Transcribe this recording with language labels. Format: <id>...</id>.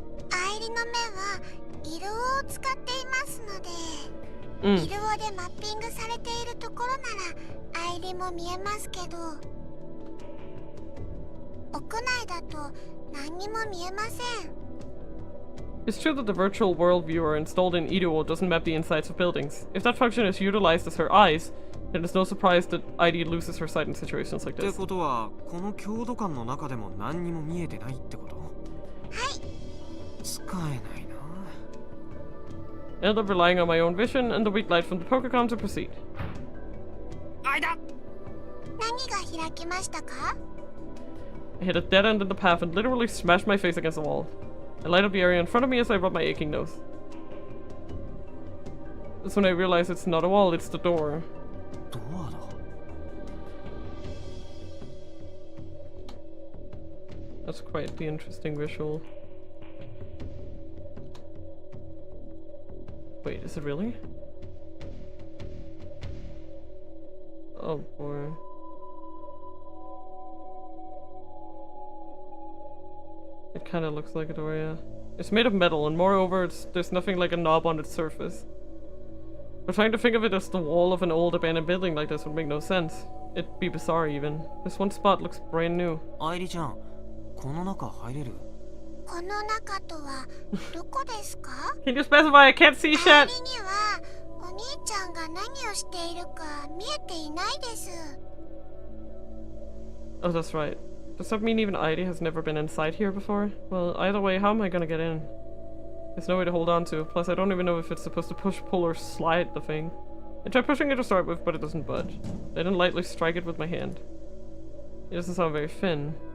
<ja>愛理の目は色を使っていますので、色でマッピングされているところなら愛理も見えますけど、屋内だと何にも見えません。</ja> <en>It's true that the virtual world viewer installed in Iruo doesn't map the insides of buildings. If that function is utilized as her eyes, then it's no surprise that ID loses her sight in situations like</en> <ja>って</ja> <en>this.</en> <ja>ことはこの強度感の中でも何にも見えてないってこと？はい。使えないな。</ja> <en>I end up relying on my own vision and the weak light from the Pokécom to proceed.</en> <ja>あいだ！何が開きましたか？</ja> <en>I hit a dead end in the path and literally smashed my face against the wall. I light up the area in front of me as I rub my aching nose. That's when I realize it's not a wall, it's the door.</en> <ja>ドアだ。</ja> <en>That's quite the interesting visual. Wait, is it really? Oh boy. It kind of looks like a door, yeah. It's made of metal, and moreover, there's nothing like a knob on its surface. But trying to think of it as the wall of an old abandoned building like this would make no sense. It'd be bizarre even. This one spot looks brand new.</en> <ja>愛理ちゃん、この中入れる？この中とはどこですか？</ja> <en>Can you specify? I can't see</en> <ja>愛</ja> <en>shit!</en> <ja>理にはお兄ちゃんが何をしているか見えていないです。</ja> <en>Oh, that's right. Does that mean even ID has never been inside here before? Well, either way, how am I gonna get in? There's no way to hold on to. Plus, I don't even know if it's supposed to push, pull, or slide the thing. I tried pushing it to start with, but it doesn't budge. I then lightly strike it with my hand. It doesn't sound very thin.</en>